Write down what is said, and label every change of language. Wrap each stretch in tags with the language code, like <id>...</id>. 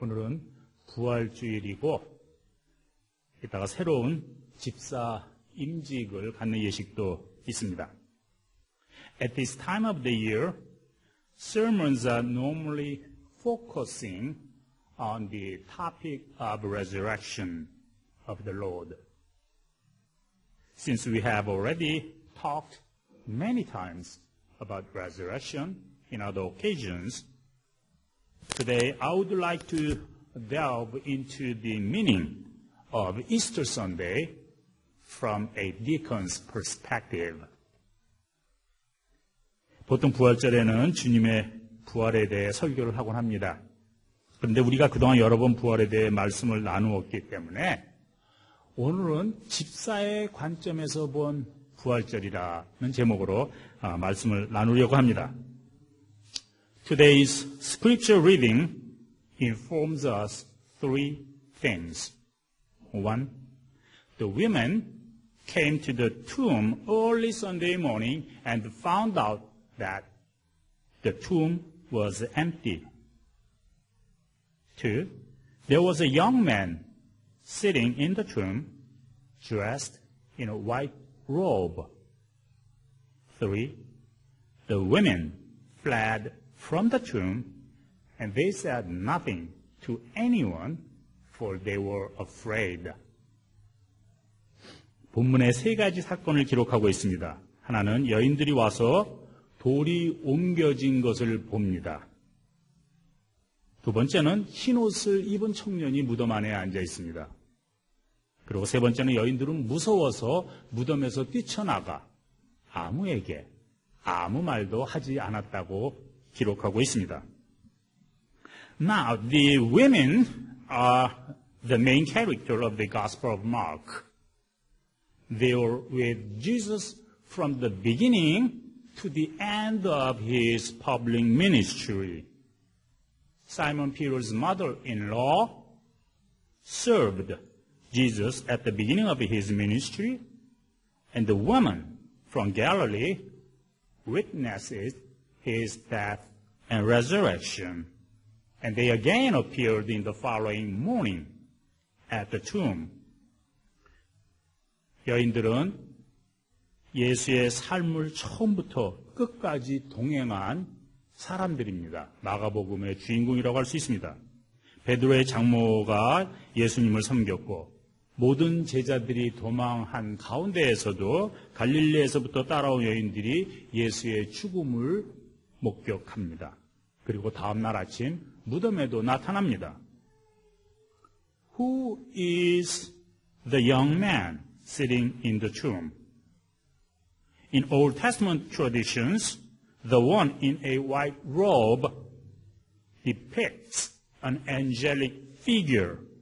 <ko>오늘은 부활주일이고 이따가 새로운 집사 임직을 갖는 예식도 있습니다.</ko> <en>At this time of the year, sermons are normally focusing on the topic of resurrection of the Lord. Since we have already talked many times about resurrection in other occasions, today I would like to delve into the meaning of Easter Sunday from a deacon's perspective.</en> <ko>보통 부활절에는 주님의 부활에 대해 설교를 하곤 합니다. 그런데 우리가 그동안 여러 번 부활에 대해 말씀을 나누었기 때문에 오늘은 집사의 관점에서 본 부활절이라는 제목으로 말씀을 나누려고 합니다.</ko> <en>Today's scripture reading informs us three things. One, the women came to the tomb early Sunday morning and found out that the tomb was empty. Two, there was a young man sitting in the tomb dressed in a white robe. Three, the women fled from the tomb and they said nothing to anyone for they were afraid.</en> <ko>본문에 세 가지 사건을 기록하고 있습니다. 하나는 여인들이 와서 돌이 옮겨진 것을 봅니다. 두 번째는 흰옷을 입은 청년이 무덤 안에 앉아 있습니다. 그리고 세 번째는 여인들은 무서워서 무덤에서 뛰쳐나가 아무에게 아무 말도 하지 않았다고 기록하고 있습니다.</ko> <en>Now, the women are the main character of the Gospel of Mark. They were with Jesus from the beginning to the end of his public ministry. Simon Peter's mother-in-law served Jesus at the beginning of his ministry, and the woman from Galilee witnessed his death and resurrection. And they again appeared in the following morning at the tomb.</en> <ko>여인들은 예수의 삶을 처음부터 끝까지 동행한 사람들입니다. 마가복음의 주인공이라고 할 수 있습니다. 베드로의 장모가 예수님을 섬겼고 모든 제자들이 도망한 가운데에서도 갈릴리에서부터 따라온 여인들이 예수의 죽음을 목격합니다. 그리고 다음 날 아침 무덤에도 나타납니다.</ko> <en>Who is the young man sitting in the tomb? In Old Testament traditions, the one in a white robe depicts an angelic figure.</en>